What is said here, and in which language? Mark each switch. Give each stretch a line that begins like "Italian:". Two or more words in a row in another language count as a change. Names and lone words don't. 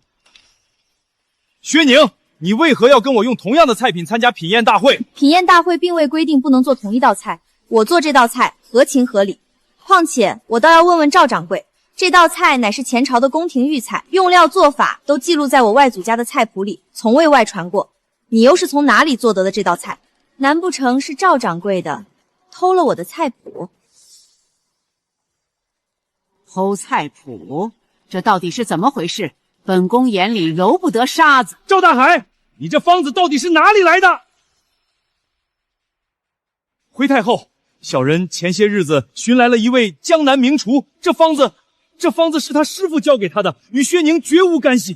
Chinese: 薛寧，你為何要跟我用同樣的菜品參加品宴大會？品宴大會並未規定不能做同一道菜，我做這道菜合情合理。況且我倒要問問趙掌櫃，這道菜乃是前朝的宮廷御菜，用料做法都記錄在我外祖家的菜譜裡，從未外傳過。你又是從哪裡做得的這道菜？難不成是趙掌櫃的偷了我的菜譜？偷菜譜？這到底是怎麼回事？本宮眼裡揉不得沙子。趙大海，你這方子到底是哪裡來的？回太后，小人前些日子尋來了一位江南名廚，這方子是他師傅教給他的，與薛寧絕無干係。